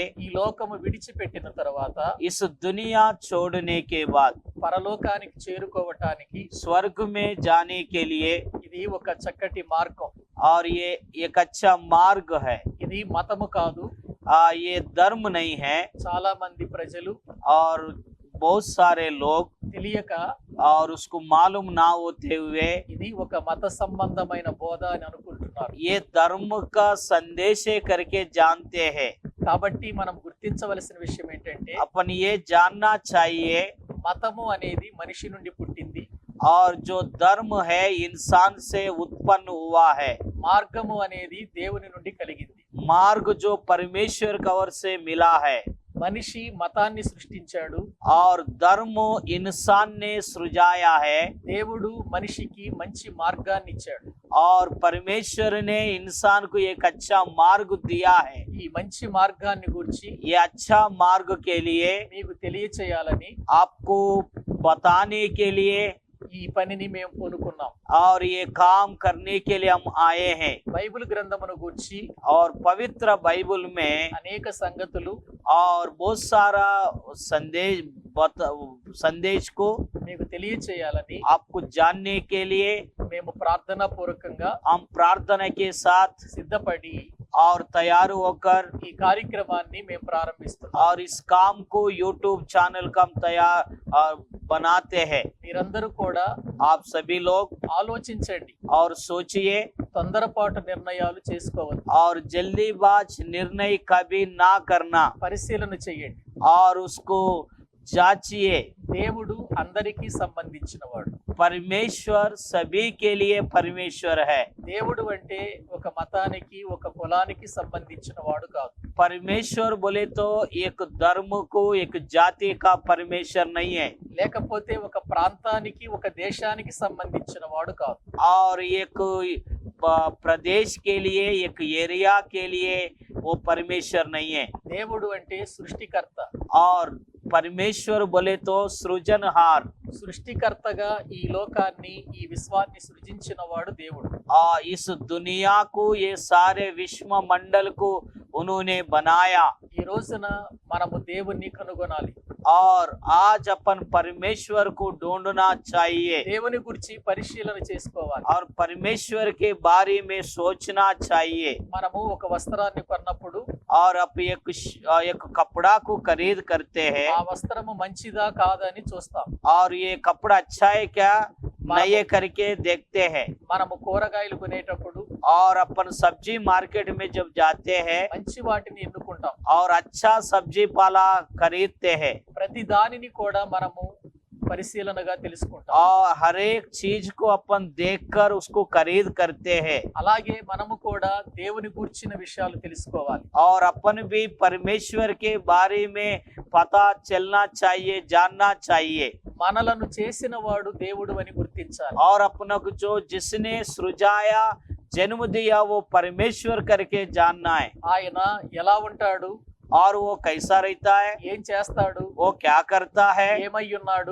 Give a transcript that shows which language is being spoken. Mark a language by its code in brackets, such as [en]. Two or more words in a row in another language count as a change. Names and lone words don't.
[te] ఈ లోకము విడిచిపెట్టిన తర్వాత [hi] इस दुनिया छोड़ने के बाद [te] పరలోకానికి చేరుకోవటానికి [hi] स्वर्ग में जाने के लिए, [te] ఇది ఒక చక్కటి మార్గం. [hi] और ये एक अच्छा मार्ग है। [te] ఇది మతము కాదు. [hi] ये धर्म नहीं है। [te] చాలా మంది ప్రజలు [hi] और बहुत सारे लोग [te] తెలియక [hi] और उसको मालूम ना होते हुए [te] ఇది ఒక మత సంబంధమైన బోధ అని అనుకుంటున్నారు. [hi] ये धर्म का संदेश करके जानते हैं। [te] కాబట్టి మనం గుర్తించవలసిన విషయం ఏంటంటే, [hi] अपन ये जानना चाहिए, [te] మతము అనేది మనిషి నుండి పుట్టింది, [hi] और जो धर्म है इंसान से उत्पन्न हुआ है। [te] మార్గము అనేది దేవుని నుండి కలిగింది. [hi] मार्ग जो परमेश्वर की ओर से मिला है। [te] మనిషి మతాన్ని సృష్టించాడు, [hi] और धर्म इंसान ने सृजाया है। [te] దేవుడు మనిషికి మంచి మార్గాన్ని ఇచ్చాడు. [hi] और परमेश्वर ने इंसान को एक अच्छा मार्ग दिया है। [te] ఈ మంచి మార్గాన్ని గురించి [hi] ये अच्छा मार्ग के लिए [te] మీకు తెలియచేయాలని [hi] आपको बताने के लिए [te] ఈ పనిని మేము పూనుకున్నాం. [hi] और ये काम करने के लिए हम आए हैं। [te] బైబిల్ గ్రంథమును గురించి [hi] और पवित्र बाइबल में [te] అనేక సంగతులు [hi] और बहुत सारा संदेश को [te] మీకు తెలియచేయాలని [hi] आपको जानने के लिए [te] మేము ప్రార్థనా పూర్వకంగా [hi] हम प्रार्थना के साथ [te] సిద్ధపడి [hi] और तैयार होकर [te] ఈ కార్యక్రమాన్ని మేము ప్రారంభిస్తున్నాం. [hi] और इस काम को YouTube चैनल का हम तैयार बनाते हैं। [te] మీరందరూ కూడా [hi] आप सभी लोग [te] ఆలోచించండి, [hi] और सोचिए [te] తొందరపాటు నిర్ణయాలు చేసుకోవద్దు, [hi] और जल्दीबाज निर्णय कभी ना करना [te] పరిశీలన చేయండి. [hi] और उसको जांचिए। [te] దేవుడు అందరికీ సంబంధించినవాడు. [hi] परमेश्वर सभी के लिए परमेश्वर है। [te] దేవుడు అంటే ఒక మతానికి ఒక కులానికి సంబంధించిన వాడు కాదు. [hi] परमेश्वर बोले तो एक धर्म को एक जाति का परमेश्वर नहीं है, [te] లేకపోతే ఒక ప్రాంతానికి ఒక దేశానికి సంబంధించిన వాడు కాదు. [hi] और एक प्रदेश के लिए एक एरिया के लिए वो परमेश्वर नहीं है। [te] దేవుడు అంటే సృష్టికర్త. [hi] और परमेश्वर बोले तो सृजनहार, [te] సృష్టికర్తగా ఈ లోకాన్ని ఈ విశ్వాన్ని సృజించిన వాడు దేవుడు. [hi] इस दुनिया को ये सारे विश्व मंडल को उन्होंने बनाया। [te] ఈ రోజున మనము దేవుణ్ణి కనుగొనాలి. [hi] और आज अपन परमेश्वर को ढूंढना चाहिए, [te] దేవుని గురించి పరిశీలన చేసుకోవాలి. [hi] और परमेश्वर के बारे में सोचना चाहिए। [te] మనము ఒక వస్త్రాన్ని కొన్నప్పుడు [hi] और अब एक कपड़ा को खरीद करते हैं, [te] ఆ వస్త్రము మంచిదా కాదని చూస్తాం. [hi] और ये कपड़ा अच्छा है क्या नहीं करके देखते हैं। [te] మనము కూరగాయలు కొనేటప్పుడు [hi] और अपन सब्जी मार्केट में जब जाते हैं [te] మంచి వాటిని ఎన్నుకుంటాం. [hi] और अच्छा सब्जी पाला खरीदते हैं, [te] ప్రతి దానిని కూడా మనము పరిశీలనగా తెలుసుకుంటాం. [hi] और हर एक चीज को अपन देखकर उसको खरीद करते हैं। [te] అలాగే మనము కూడా దేవుని గురించిన విషయాలు తెలుసుకోవాలి. [hi] और अपन भी परमेश्वर के बारे में पता चलना चाहिए, जानना चाहिए। [te] మనలను చేసిన వాడు దేవుడు అని గుర్తించాలి. [hi] और अपना को जो जिसने सृजाया जन्म दिया वो परमेश्वर करके जानना है। [te] ఆయన ఎలా ఉంటాడు, [hi] और वो कैसा रहता है, [te] ఏం చేస్తాడు, [hi] वो क्या करता है, [te] ఏమై ఉన్నాడు,